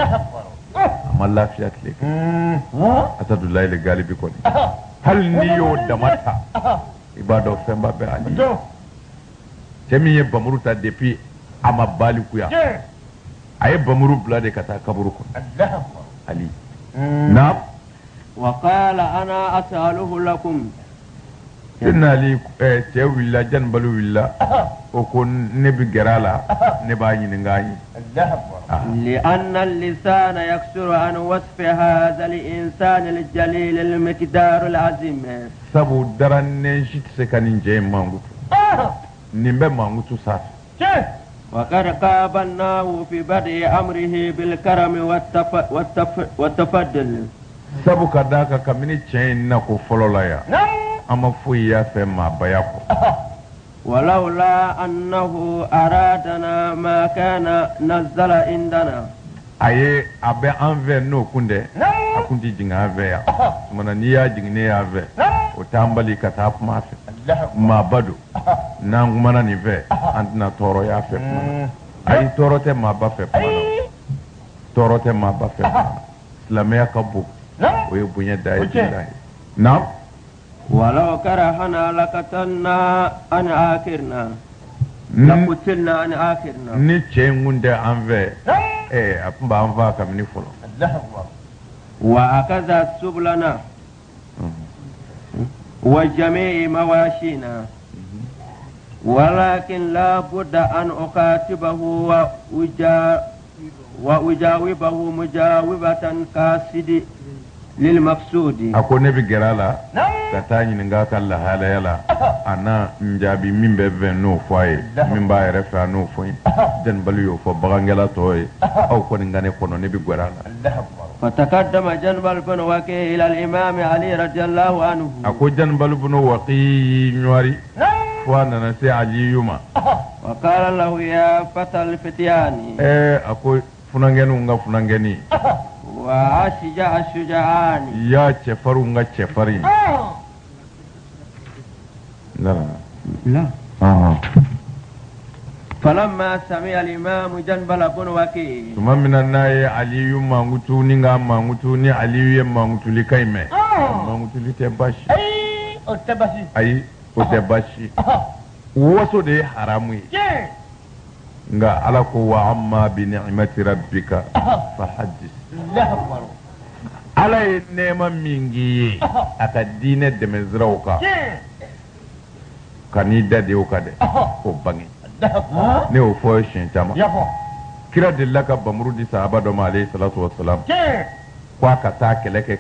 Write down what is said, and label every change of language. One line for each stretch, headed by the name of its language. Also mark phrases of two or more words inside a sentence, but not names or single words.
Bambara: a ma lafiya tile kan Asadulayi le Galibi kɔni hali n'i y'o dama ta i b'a dɔn fɛnba bɛ Ali cɛ min ye bamuru ta depuis a ma balikuya a ye bamuru bila de ka taa kaburu kɔnɔ Ali na
Arabic: وقال أنا أسأله لكم
Bambara: Seydina Ali cɛ wulila Janibalu wulila o ko ne bɛ gɛrɛ a la ne b'a ɲininka an ye
Arabic: لأن اللسان يكسر عن وصف هذا الإنسان الجليل المقدار العظيم
Bambara: sabu darannen si tɛ se ka nin cɛ in mankutu nin bɛ mankutu sanfɛ
Arabic: وقد قابلناه في بدء أمره بالكرم والتفضل
Bambara: sabu ka d'a kan kabini cɛ in na ko fɔlɔ la yan an ma foyi y'a fɛ maabaya kɔ
Arabic: ولولا أنه أرادنا ما كان نزل عندنا
Bambara: a ye a bɛ an fɛ n'o kun tɛ a kun tɛ jigin an fɛ yan tumana n'i y'a jigin ne y'an fɛ o t'an bali ka taa kuma a fɛ maaba don n'an kumana nin fɛ an tɛna tɔɔrɔ y'a fɛ kuma na ayi tɔɔrɔ tɛ maaba fɛ kuma na tɔɔrɔ tɛ maaba fɛ kuma na silamɛya ka bon o ye bonya da ye jira ye na
Arabic: ولو كرهنا لقتلنا عن آخرنا لقتلنا عن آخرنا
Bambara: ni cɛ in kun tɛ an fɛ a tun b'an faa kabini fɔlɔ
Arabic: وأخذ سبلنا وجميع مواشينا ولكن لا بد أن أخاطبه وأجاوبه مجاوبة كاسد للمقصود
Bambara: a ko ne bɛ gɛrɛ a la ka taa ɲininka ka lahalaya la a na n jaabi min bɛ fɛ n'o fɔ a ye min b'a yɛrɛ fɛ a n'o fɔ ye Janibalu y'o fɔ bagangɛla tɔw ye aw kɔni ka ne kɔnɔ ne bɛ gɛrɛ a la
Arabic: فتقدم جنبل بن وكيع إلى الإمام علي رضي الله عنه
Bambara: a ko Janibalu bunu Waqi ɲɔri fo a nana se Aliyu ma
Arabic: وقال له يا فتى الفتيان
Bambara: a ko funangɛniw ka funangɛni
Arabic: وأشجع الشجعان
Bambara: ya cɛfarinw ka cɛfarin
Arabic: لا فلما سمع الإمام جنبل بن وكيع
Bambara: tuma min na n'a ye Aliyu mankutu ni ka mankutu ni Aliyu ye mankutuli kan in mɛn mankutuli tɛ baasi ayi o tɛ baasi waso de ye haramu ye nka Ala ko
Arabic: وأما بنعمة ربك فحدث
Bambara: Ala ye nɛɛma min k'i ye a ka diinɛ dɛmɛ siraw kan ka n'i da de o kan dɛ o bange ne y'o fɔ siɲɛ caman kira delila ka bamuru di sahaba dɔ ma
Arabic: عليه الصلاة والسلام
Bambara: ko a ka taa kɛlɛ kɛ